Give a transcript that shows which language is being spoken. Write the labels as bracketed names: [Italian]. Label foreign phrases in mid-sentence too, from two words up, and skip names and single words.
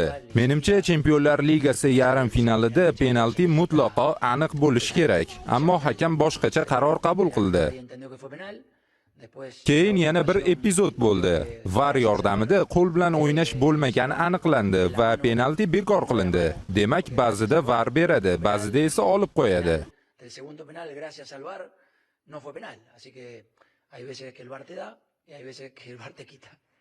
[Uzbek] Menimcha Chempionlar Ligasi yarim finalida penalti mutlaqo aniq bo'lishi kerak, ammo hakam boshqacha qaror qabul qildi. Keyin yana bir epizod bo'ldi. VAR yordamida qo'l bilan o'ynash bo'lmagani aniqlandi va penalti bekor qilindi. Demak, ba'zida VAR beradi, ba'zida esa olib qo'yadi. [Spanish] El segundo penal, gracias al VAR, no fue penal. Así que hay veces que el VAR te da y hay veces que el VAR te quita.